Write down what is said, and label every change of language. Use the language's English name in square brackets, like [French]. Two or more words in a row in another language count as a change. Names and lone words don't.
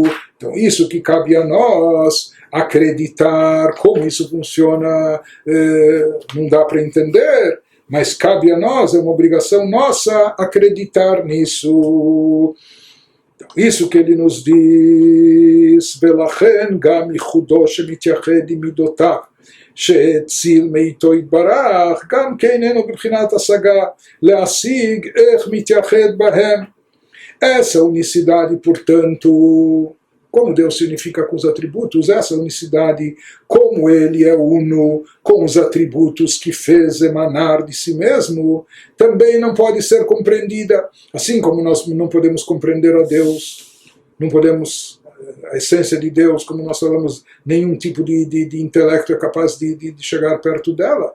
[Portuguese] Então isso que cabe a nós acreditar. Como isso funciona não dá para entender, mas cabe a nós, é uma obrigação nossa acreditar nisso. Isso que ele nos diz, [Hebrew] ולכן גם ייחודו שמתייחד עם מידותיו, שהציל מאיתו יתברך, גם כן אינו בבחינת השגה, להשיג איך מתייחד בהם. [Portuguese] Essa unicidade, portanto, como Deus se unifica com os atributos, essa unicidade, como ele é uno com os atributos que fez emanar de si mesmo, também não pode ser compreendida. Assim como nós não podemos compreender a Deus, não podemos, a essência de Deus, como nós falamos, nenhum tipo de intelecto é capaz de chegar perto dela.